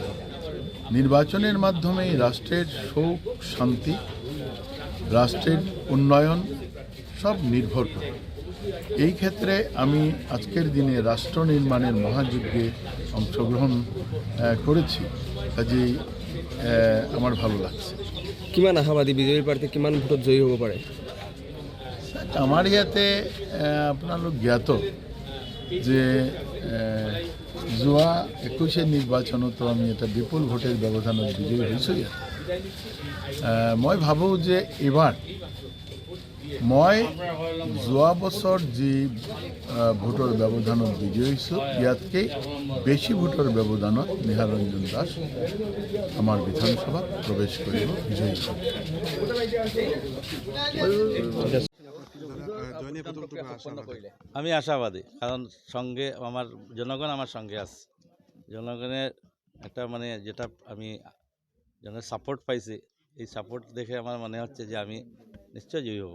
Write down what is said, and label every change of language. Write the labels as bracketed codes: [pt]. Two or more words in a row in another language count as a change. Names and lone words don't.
[bn] নির্বাচনের মাধ্যমে রাষ্ট্রের সুখ শান্তি, রাষ্ট্রের উন্নয়ন সব নির্ভর করে। এই ক্ষেত্রে আমি আজকের দিনে ৰাষ্ট্ৰ নিৰ্মাণের মহাযজ্ঞে অংশগ্রহণ করেছি, কাজেই আমার ভালো লাগছে। [as] কিমান আশাবাদী বিজেপিৰ প্ৰাৰ্থী কিমান ভোটত জয়ী হ'ব পাৰে? আমাৰ ইয়াতে আপোনালোক জ্ঞাত যে যোৱা 21 নিৰ্বাচনতো আমি এটা বিপুল ভোটের ব্যৱধানত বিজয়ী হৈছোঁ ইয়াত। মই ভাবোঁ যে এবাৰ মই যোৱা বছৰ যি ভোটৰ ব্যৱধানত বিজয়ী হৈছোঁ, ইয়াতকৈ বেছি ভোটৰ ব্যৱধানত নিহাৰঞ্জন দাস আমাৰ বিধানসভাত প্ৰৱেশ কৰিব, বিজয়ী হ'ব। [bn] জয় নিয়ে কতটুকু আশাবাদী? আমি আশাবাদী, কারণ সঙ্গে আমার জনগণ আমার সঙ্গে আছে। জনগণের একটা মানে যেটা আমি জনের সাপোর্ট পাইছি, এই সাপোর্ট দেখে আমার মনে হচ্ছে যে আমি নিশ্চয় জয়ী হব।